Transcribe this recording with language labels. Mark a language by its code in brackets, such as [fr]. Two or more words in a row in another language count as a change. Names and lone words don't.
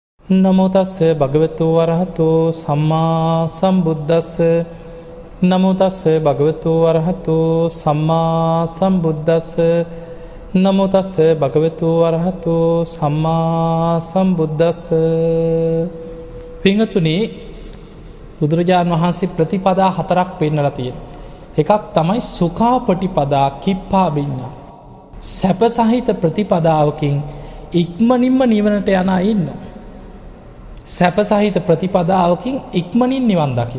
[pi] නමෝ තස්ස භගවතු වරහතෝ සම්මා සම්බුද්දස්ස නමෝ තස්ස භගවතු වරහතෝ සම්මා සම්බුද්දස්ස නමෝ තස්ස භගවතු වරහතෝ සම්මා සම්බුද්දස්ස. [si] පින්වතුනි, බුදුරජාණන් වහන්සේ ප්‍රතිපදා 4ක් පෙන්නලා තියෙනවා. එකක් තමයි [pi] සුඛාපටිපදා කිප්පාබිඤ්ඤා. [si] සැප සහිත ප්‍රතිපදාවකින් ඉක්මනින්ම නිවනට යන අය ඉන්නවා. සැප සහිත ප්‍රතිපදාවකින් ඉක්මනින් නිවන් දකින්න.